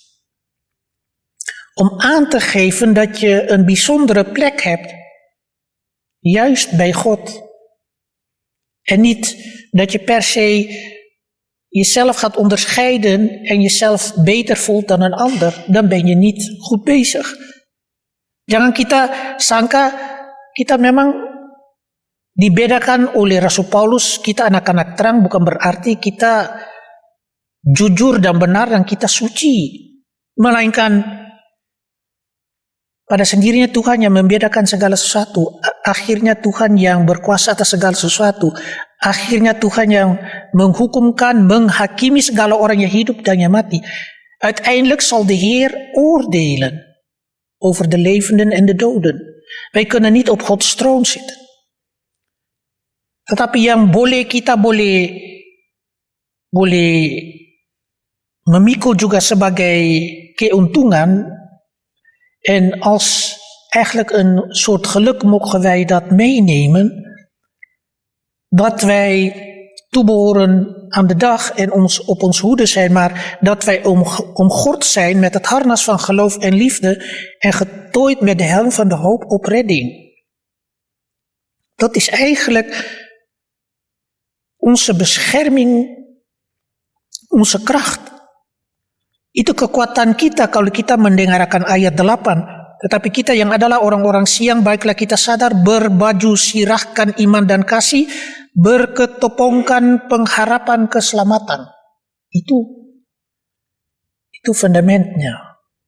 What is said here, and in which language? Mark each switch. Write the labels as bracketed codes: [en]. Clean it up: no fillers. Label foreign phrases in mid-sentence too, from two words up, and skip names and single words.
[nl] Om aan te geven dat je een bijzondere plek hebt, juist bij God. En niet dat je per se jezelf gaat onderscheiden en jezelf beter voelt dan een ander. Dan ben je niet goed bezig. [id] Jangan kita sangka kita memang dibedakan oleh Rasul Paulus, kita anak-anak terang, bukan berarti kita jujur dan benar dan kita suci. Melainkan pada sendirinya Tuhan yang membedakan segala sesuatu. Akhirnya Tuhan yang berkuasa atas segala sesuatu. Akhirnya Tuhan yang menghukumkan, menghakimi segala orang yang hidup dan yang mati. [nl] Uiteindelijk zal de Heer oordelen over de levenden en de doden. Wij kunnen niet op Gods troon zitten. [id] Tetapi yang kita boleh memikul juga sebagai keuntungan. [nl] En als eigenlijk een soort geluk mogen wij dat meenemen, dat wij toebehoren aan de dag en op ons hoede zijn, maar dat wij omgord zijn met het harnas van geloof en liefde en getooid met de helm van de hoop op redding. Dat is eigenlijk onze bescherming, onze kracht. [id] Itu kekuatan kita kalau kita mendengarkan ayat 8. Tetapi kita yang adalah orang-orang siang, baiklah kita sadar, berbaju sirahkan iman dan kasih, berketopongkan pengharapan keselamatan. Itu fundamentnya.